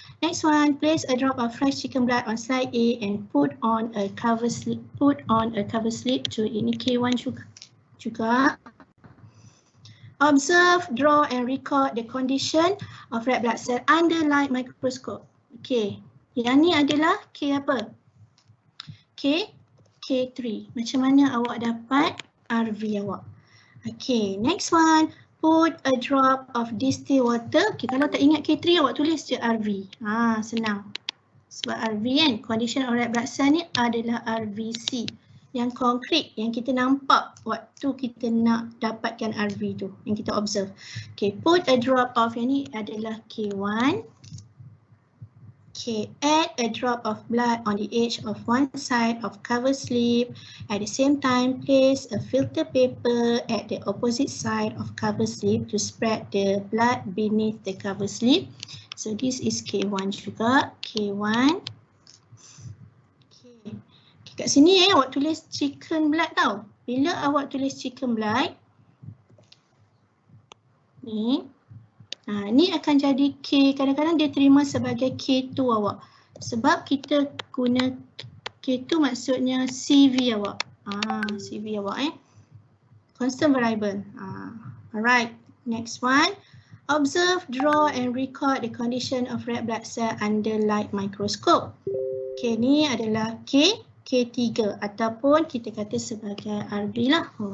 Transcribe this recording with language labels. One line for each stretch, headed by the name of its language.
English: Next one, place a drop of fresh chicken blood on slide A and put on a cover slip.
Malay: To ini K1 juga.
English: Observe, draw and record the condition of red blood cell under light microscope.
Malay: Okay, yang ni adalah K apa? K3. Macam mana awak dapat RV awak?
English: Okay, next one. Put a drop of distilled water.
Malay: Okay, kalau tak ingat K3 awak tulis je RV. Senang. Sebab RV kan,
English: condition of red blood cell
Malay: ni adalah RVC. Yang konkret, yang kita nampak waktu kita nak dapatkan RV tu, yang kita observe. Okay,
English: put a drop of,
Malay: yang ni adalah K1.
English: Okay, add a drop of blood on the edge of one side of cover slip. At the same time, place a filter paper at the opposite side of cover slip to spread the blood beneath the cover slip. So this is K1
Malay: juga,
English: K1.
Malay: Kat sini awak tulis chicken blood tau. Bila awak tulis chicken blood, ni akan jadi K, kadang-kadang dia terima sebagai K2 awak. Sebab kita guna K2 maksudnya CV awak. CV awak
English: constant variable. Alright, next one. Observe, draw and record the condition of red blood cell under light microscope.
Malay: Okay, ni adalah K3 ataupun kita kata sebagai RB lah.